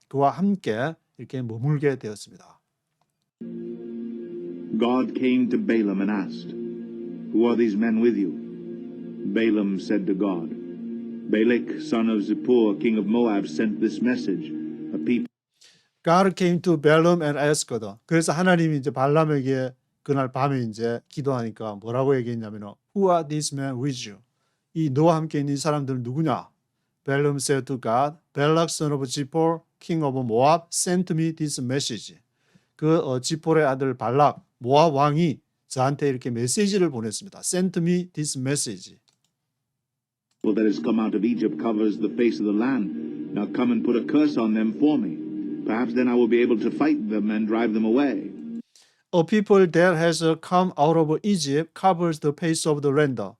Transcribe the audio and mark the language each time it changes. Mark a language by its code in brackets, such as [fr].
[ko] 그와 함께 이렇게 머물게 되었습니다. [en] God came to Balaam and asked, Who are these men with you? Balaam said to God, Balak, son of Zippor, king of Moab, sent this message. A people God came to Balaam and asked. [ko] 그래서 하나님이 이제 발람에게 그날 밤에 이제 기도하니까 뭐라고 얘기했냐면 [en] Who are these men with you? [ko] 이 너와 함께 있는 이 사람들은 누구냐? [en] Balaam said to God, Balak son of Zippor, king of Moab, sent me this message. [ko] 그 지폴의 아들 발락, 모압 왕이 저한테 이렇게 메시지를 보냈습니다. [en] Sent me this message. that has come out of Egypt covers the face of the land. Now come and put a curse on them for me. Perhaps then I will be able to fight them and drive them away. A people that has come out of Egypt covers the face of the land.